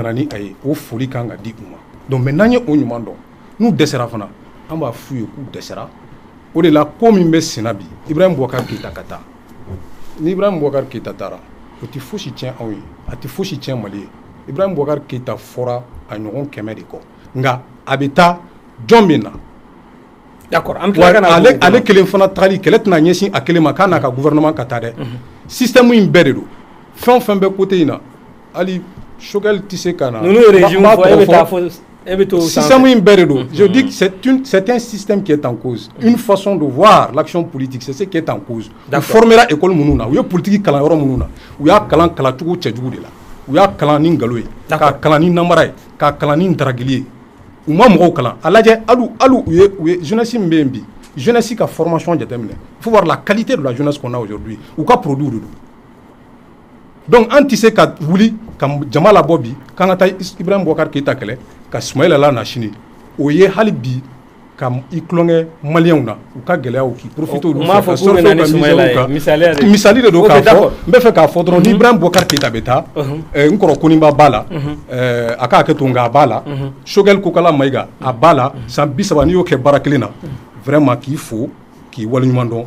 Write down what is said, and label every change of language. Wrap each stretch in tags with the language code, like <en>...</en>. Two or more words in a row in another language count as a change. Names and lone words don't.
<bm>nana ni a ye o foli kan ka di u ma</bm> <fr>donc mais</fr> <bm>n'an ye o ɲuman dɔn n'u dɛsɛra fana an b'a f'u ye k'u dɛsɛra o de la ko min bɛ senna bi Ibrahim Boubacar Keïta ka taa ni Ibrahim Boubacar Keïta taara o tɛ fosi tiɲɛ anw ye a tɛ fosi tiɲɛ Mali ye Ibrahim Boubacar Keïta fɔra a ɲɔgɔn 100 de kɔ nka a bɛ taa jɔn min na d'accord ale kelen fana tagali kɛlɛ tɛna ɲɛsin a kelen ma k'a n'a ka gouvernement ka taa dɛ système in bɛɛ de don fɛn o fɛn bɛ côté in na hali Choguel tɛ se ka na ninnu ye régime fɔ e bɛ taa fɔ e bɛ to système in bɛɛ de don</bm> <fr>je dis que c'est un système qui est en cause une façon de voir l'action politique c'est ce qui est en cause</fr> <bm>u</bm> <fr>formera école</fr> <bm>minnu na u ye politique kalan yɔrɔ minnu na u y'a kalan kalancogo cɛjugu de la u y'a kalan ni nkalon ye k'a kalan ni namara ye k'a kalan ni daragili ye u ma mɔgɔw kalan a lajɛ hali u ye jeunesse min bɛ yen bi jeunesse ka formation jateminɛ</bm> <fr>il faut voir la qualité de la jeunesse qu'on a aujourd'hui</fr> <bm>u ka produit de don donc an tɛ se ka wuli ka jama labɔ bi k'an ka taa Ibrahim Boubacar Keïta kɛlɛ ka Ismaël Ala na sini o ye hali bi ka i tulonkɛ maliyɛnw na u ka gɛlɛyaw k'i profiter olu fɛ ka surfer ka misɛnw kan misali de don k'a fɔ n bɛ fɛ k'a fɔ dɔrɔn ni Ibrahim Boubacar Keïta bɛ taa n kɔrɔ Koniba b'a la a ka hakɛ to nka a b'a la Choguel Kokala Mayiga a b'a la san 30 n'i y'o kɛ baara kelen na vraiment k'i fo k'i waleɲuman dɔn</bm>